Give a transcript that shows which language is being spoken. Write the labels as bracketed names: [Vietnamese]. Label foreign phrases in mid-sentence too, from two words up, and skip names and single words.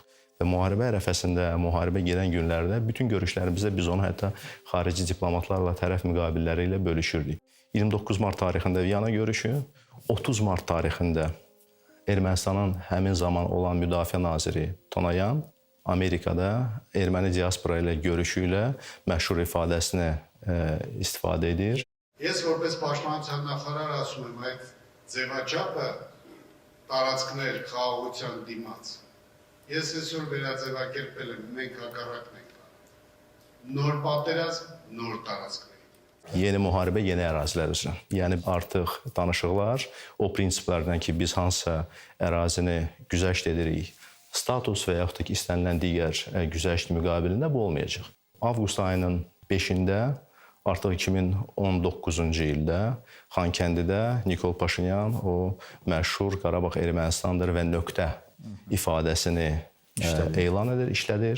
[Azerbaijani] Və müharibə ərəfəsində, müharibə gedən günlərdə bütün görüşlərimizdə biz onu hətta xarici diplomatlarla, tərəf müqabilləri ilə bölüşürdük. 29 mart tarixində Viyana görüşü, 30 mart tarixində Ermənistanın həmin zaman olan müdafiə naziri Tonayan Amerikada erməni diaspora ilə görüşü ilə məşhur ifadəsini istifadə edir. [Armenian] Ես որպես պաշտպանության նախարար ասում եմ, այդ ձևաչափը տարածքներ խաղաղության դիմաց։ Ես այսօր վերաձևակերպել եմ, մենք հակառակն ենք անում։ Նոր պատերազմ, նոր տարածքներ։ [Azerbaijani] Yeni müharibə, yeni ərazilər üzrə. Yəni artıq danışıqlar o prinsiplərdən ki, biz hansısa ərazini güzəşt edirik, status və yaxud da ki, istənilən digər güzəşt müqabilində bu olmayacaq. Avqust ayının 5-də artıq 2019-cu ildə Xankəndidə Nikol Paşinyan o məşhur Qarabağ Ermənistandır və nöqtə ifadəsini elan edir, işlədir.